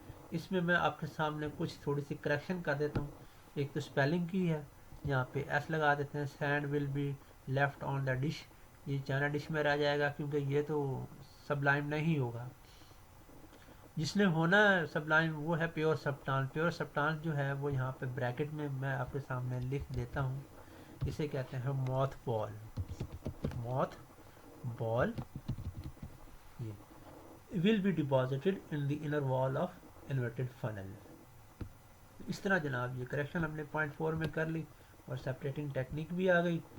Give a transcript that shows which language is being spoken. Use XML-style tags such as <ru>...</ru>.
<ur>اس میں آپ کے سامنے کچھ تھوڑی سی کریکشن کر دیتا ہوں. ایک تو اسپیلنگ کی ہے، یہاں پہ ایس لگا دیتے ہیں،</ur> <en>sand will be left on the dish,</en> <ur>یہ چائنا ڈش میں رہ جائے گا کیونکہ یہ تو سبلائم نہیں ہوگا. جس نے ہونا ہے سبلائم وہ ہے پیور سبسٹانس. پیور سبسٹانس جو ہے وہ یہاں پہ بریکٹ میں آپ کے سامنے لکھ دیتا ہوں، اسے کہتے ہیں mouth ball.</ur> <en>Mothball will be deposited in the inner wall of inverted funnel.</en> <ur>اس طرح جناب یہ کریکشن ہم نے پوائنٹ 4 میں کر لی، اور سیپریٹنگ ٹیکنیک بھی آ گئی.</ur>